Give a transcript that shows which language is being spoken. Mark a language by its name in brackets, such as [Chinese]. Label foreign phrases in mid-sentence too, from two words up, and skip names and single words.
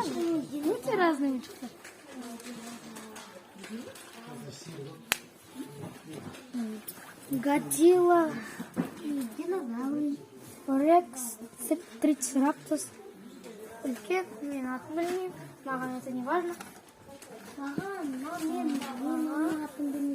[Kazakh] Өте разный ойыншықтар. Годзилла, динозавр, Рекс, Трицераптос. Үлкен, мен атын білмеймін, маған [Russian] это не важно. [Kazakh] Мен атын білмеймін.